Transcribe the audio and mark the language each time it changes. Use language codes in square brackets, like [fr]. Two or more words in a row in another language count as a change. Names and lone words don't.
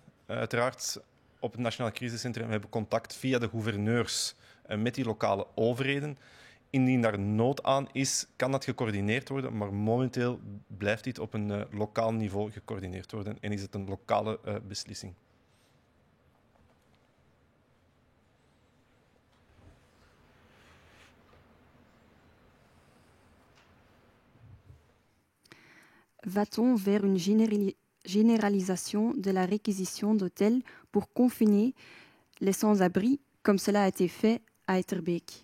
[nl] Uiteraard, op het Nationaal Crisiscentrum hebben we contact via de gouverneurs met die lokale overheden. Indien daar nood aan is, kan dat gecoördineerd worden, maar momenteel blijft dit op een lokaal niveau gecoördineerd worden en is het een lokale beslissing. [fr] Va-t-on vers une généralisation de la réquisition d'hôtels pour confiner les sans-abri, comme cela a été fait à Etterbeek?